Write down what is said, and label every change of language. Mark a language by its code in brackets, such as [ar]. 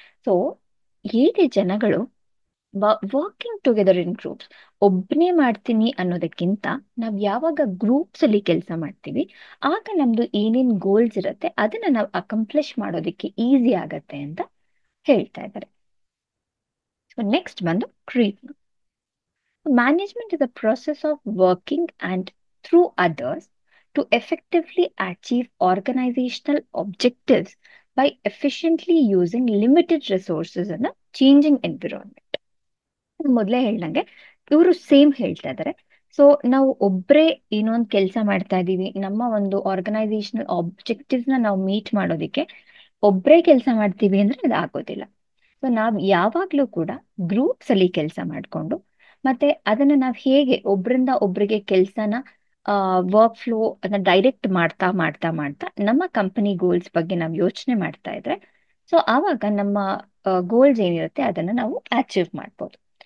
[kn] So ಹೇಗೆ ಜನಗಳು [en] working together in groups, [kn] ಒಬ್ಬನೇ ಮಾಡ್ತೀನಿ ಅನ್ನೋದಕ್ಕಿಂತ ನಾವ್ ಯಾವಾಗ ಗ್ರೂಪ್ಸ್ ಅಲ್ಲಿ ಕೆಲಸ ಮಾಡ್ತೀವಿ ಆಗ ನಮ್ದು ಏನೇನ್ ಗೋಲ್ಸ್ ಇರುತ್ತೆ ಅದನ್ನ ನಾವು ಅಕಂಪ್ಲಿಷ್ ಮಾಡೋದಕ್ಕೆ ಈಸಿ ಆಗತ್ತೆ ಅಂತ ಹೇಳ್ತಾ ಇದ್ದಾರೆ. ಸೊ ನೆಕ್ಸ್ಟ್ ಬಂದು creep. [en] Management is a process of working and through others to effectively achieve organizational objectives by efficiently using limited resources in a changing environment. [kn] ಮೊದಲೇ ಹೇಳ್ದಂಗೆ ಇವರು ಸೇಮ್ ಹೇಳ್ತಾ ಇದ್ದಾರೆ. ಸೊ ನಾವು ಒಬ್ಬರೇ ಏನೊಂದು ಕೆಲಸ ಮಾಡ್ತಾ ಇದ್ದೀವಿ, ನಮ್ಮ ಒಂದು ಆರ್ಗನೈಸೇಷನಲ್ ಆಬ್ಜೆಕ್ಟಿವ್ಸ್ ನಾವು ಮೀಟ್ ಮಾಡೋದಕ್ಕೆ ಒಬ್ಬರೇ ಕೆಲಸ ಮಾಡ್ತೀವಿ ಅಂದ್ರೆ ಅದು ಆಗೋದಿಲ್ಲ. ಸೊ ನಾವು ಯಾವಾಗಲೂ ಕೂಡ ಗ್ರೂಪ್ಸ್ ಅಲ್ಲಿ ಕೆಲಸ ಮಾಡಿಕೊಂಡು ಮತ್ತೆ ಅದನ್ನ ನಾವು ಹೇಗೆ ಒಬ್ಬರಿಂದ ಒಬ್ಬರಿಗೆ ಕೆಲಸನ ವರ್ಕ್ ಫ್ಲೋ ಅದನ್ನ ಡೈರೆಕ್ಟ್ ಮಾಡ್ತಾ ಮಾಡ್ತಾ ಮಾಡ್ತಾ ನಮ್ಮ ಕಂಪನಿ ಗೋಲ್ಸ್ ಬಗ್ಗೆ ನಾವು ಯೋಚನೆ ಮಾಡ್ತಾ ಇದ್ರೆ ಸೊ ಆವಾಗ ನಮ್ಮ ಗೋಲ್ಸ್ ಏನಿರುತ್ತೆ ಅದನ್ನ ನಾವು ಅಚೀವ್ ಮಾಡ್ಬೋದು.